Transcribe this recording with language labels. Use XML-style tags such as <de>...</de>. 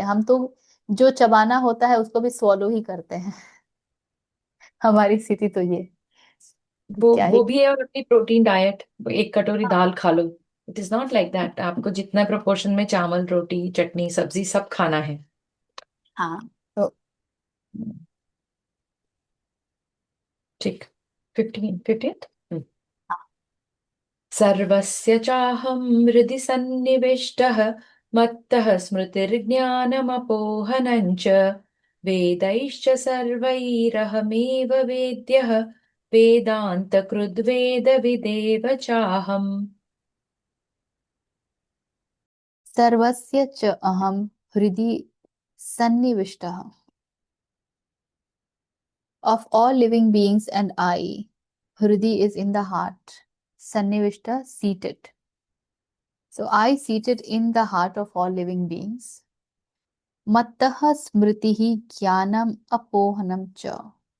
<hi>हम तो जो चबाना होता है उसको भी स्वॉलो ही करते हैं। हमारी स्थिति तो ये, तो वो क्या ही। वो भी है, और अपनी प्रोटीन डाइट, एक कटोरी दाल खा लो।</hi> <en>it is not like that,</en> <hi>आपको जितना प्रोपोर्शन में चावल रोटी चटनी सब्जी सब खाना है। हाँ, तो</hi> <sa>ठीक 15th सर्वस्य चाहं हृदि सन्निविष्टः मत्तः स्मृतिर्ज्ञानमपोहनं च वेदैश्च सर्वैरहमेव वेद्यः वेदान्तकृद्वेदविदेव चाहम् सर्वस्य च अहम हृदि सन्निविष्टः.</sa> <en>Of all living beings and I, Hridi is in the heart. Sannivishta, seated. So I seated in the heart of all living beings.</en> <sa>Mattaha smritihi jnanam apohanam cha.</sa>